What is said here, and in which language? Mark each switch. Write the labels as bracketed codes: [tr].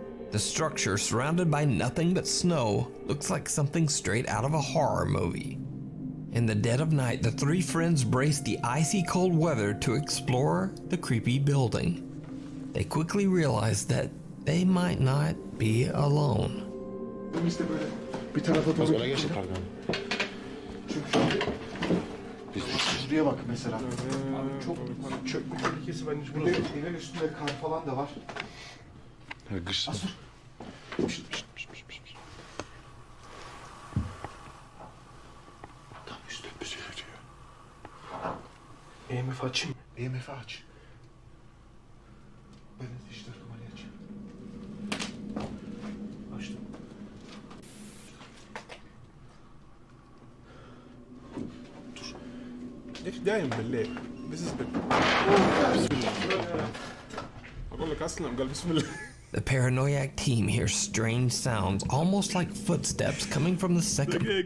[en] The structure, surrounded by nothing but snow, looks like something straight out of a horror movie. In the dead of night, the three friends brace the icy cold weather to explore the creepy building. They quickly realize that they might not be alone. [tr] Bir tarafa doğru geçin pardon. Çünkü şuraya bak mesela. Abi çok çökme tehlikesi var. Evin üstünde kar falan da var. Asur. Tam üstte bir şey diyor. EMF açayım. EMF aç. Ben işte numarayı açayım. Açtım. [ar] ليش دايم بالليل؟ بسم الله. أقول لك أصلاً قال بسم الله. [en] The Paranoiac team hears strange sounds, almost like footsteps coming from the second.